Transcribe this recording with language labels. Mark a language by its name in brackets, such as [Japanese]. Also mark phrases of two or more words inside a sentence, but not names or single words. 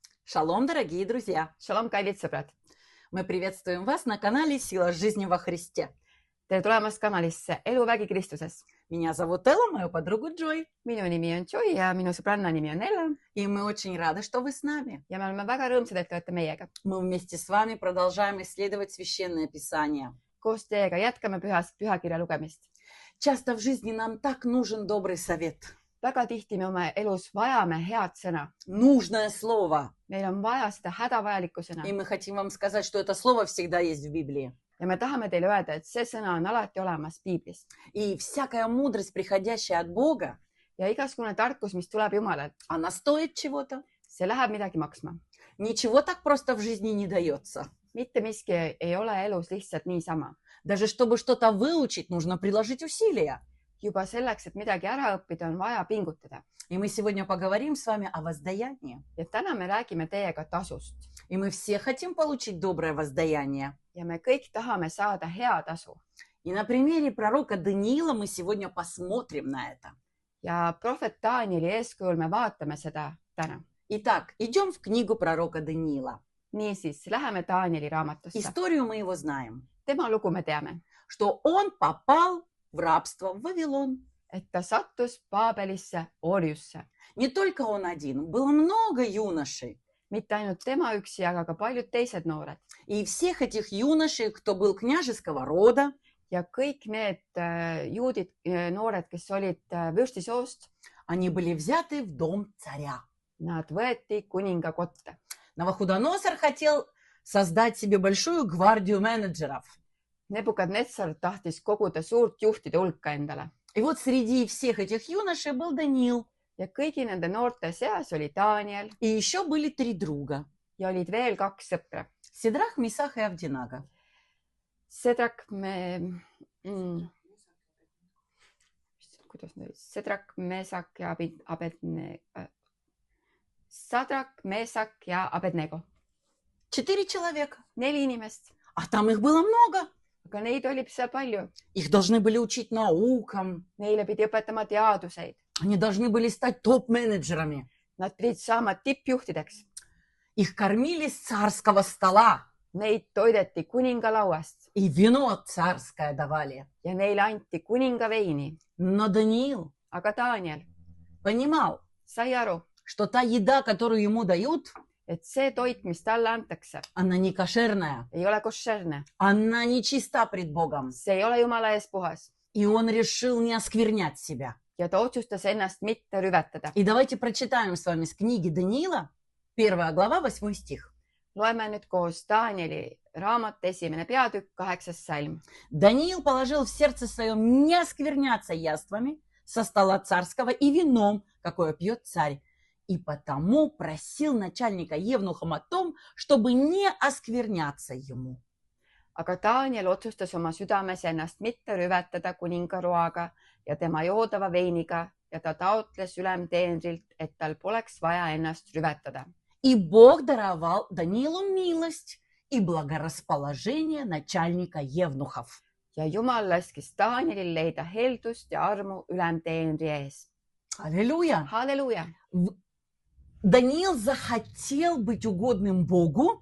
[Russian] Шалом, дорогие друзья! [Estonian] Shalom, kallid sõbrad! [Russian] Мы приветствуем вас на канале «Сила жизни во Христе». [Estonian] Tere tulemast kanalisse Eluvägi Kristuses. [Russian] Меня зовут Элла, мою подругу Джой. [Estonian] Minu nimi on Joy ja minu sõbranna nimi on Ella. [Russian] И мы очень рады, что вы с нами. [Estonian] Ja me oleme väga rõõmsad, et te olete meiega. [Russian] Мы вместе с вами продолжаем исследовать Священное Писание. [Estonian] Koos teiega jätkame pühakirja lugemist. [Russian] Часто в жизни нам так нужен добрый совет. [Estonian] Väga tihti me oma elus vajame head sõna. [Russian] Нужное слово. [Estonian] Meil on vaja seda hädavajalikku sõna. [Russian] И мы хотим вам сказать, что это слово всегда есть в Библии. [Estonian] Ja me tahame teile öelda, et see sõna on alati olemas Piiblis. [Russian] И всякая мудрость, приходящая от Бога, [Estonian] Ja igasugune tarkus, mis tuleb Jumalalt, [Russian] она стоит чего-то. [Estonian] see läheb midagi maksma. [Russian] Ничего так просто в жизни не дается. [Estonian] Mitte miski ei ole elus lihtsalt niisama. [Russian] Даже чтобы что-то выучить, нужно приложить усилия. [Estonian] Juba selleks, et midagi ära õppida, on vaja pingutada. [Russian] И мы сегодня поговорим с вами о воздаянии. [Estonian] Ja täna me räägime teiega tasust. [Russian] И мы все хотим получить доброе воздаяние. [Estonian] Ja me kõik tahame saada hea tasu. [Russian] И на примере пророка Даниила мы сегодня посмотрим на это. [Estonian] Ja prohvet Danieli eeskujul me vaatame seda täna. [Russian] Итак, идем в книгу пророка Даниила. [Estonian] Niisiis, läheme Danieli raamatusse. [Russian] Историю мы его знаем, [Estonian] Tema lugu me teame, [Russian] что он попал в рабство в Вавилон. [Estonian] et ta sattus Paabelisse orjusse. [Russian] Не только он один, было много юношей. [Estonian] Mitte ainult tema üksi, aga ka paljud teised noored. [Russian] И всех этих юношей, кто был княжеского рода, [Estonian] Ja kõik need juudid, noored, kes olid vürstisoost, [Russian] они были взяты в дом царя. [Estonian] nad võeti kuninga kotta. [Russian] Навуходоносор хотел создать себе большую гвардию менеджеров. [Estonian] Nebukadnetsar tahtis koguda suurt juhtide hulka endale. [Russian] И вот среди всех этих юношей был Даниил. [Estonian] Ja kõigi nende noorte seas oli Daniel [Russian] И еще были 3 друга. [Estonian] ja olid veel 2 sõpra. [Russian] Седрах, Месах и Авдинага. [Estonian] Sedrak Mesak ja Sadrak, Mesak ja Abednego. [Russian] 4 человека. [Estonian] 4 inimest, [Russian] А там их было много. [Estonian] aga neid oli seal palju. [Russian] Их должны были учить наукам. [Estonian] Neile pidi õpetama teaduseid. [Russian] Они должны были стать топ-менеджерами. [Estonian] Nad pidid saama tippjuhtideks. [Russian] Их кормили с царского стола. [Estonian] Neid toideti kuningalauast [Russian] И вино царское давали. [Estonian] ja neile anti kuninga veini. [Russian] Но Даниил [Estonian] Aga Daniel [Russian] понимал, [Estonian] sai aru, [Russian] что та еда, которую ему дают, [Estonian] et see toit, mis talle antakse, [Russian] она не кошерная. [Estonian] ei ole koššerne. [Russian] Она нечиста пред Богом. [Estonian] See ei ole Jumala ees puhas. [Russian] И он решил не осквернять себя. [Estonian] Ja ta otsustas ennast mitte rüvetada. [Russian] И давайте прочитаем с вами с книги Даниила, 1 глава, 8 стих. [Estonian] Loeme nüüd koos Danieli raamat 1. peatükk 8. salm. [Russian] Даниил положил в сердце своем не оскверняться яствами со стола царского и вином, какое пьет царь. И потому просил начальника евнухом о том, чтобы не оскверняться ему. [Estonian] Aga Daniel otsustas oma südames ennast mitte rüvetada kuningaroaga ja tema joodava veiniga ja ta taotles ülemteenrilt, et tal poleks vaja ennast rüvetada. [Russian] И Бог даровал Даниилу милость и благорасположение начальника евнухов. [Estonian] Ja Jumal laskis Danielil leida heldust ja armu ülemteenri ees. [Russian] Аллилуйя! [Estonian] Halleluuja! [Russian] Даниил захотел быть угодным Богу,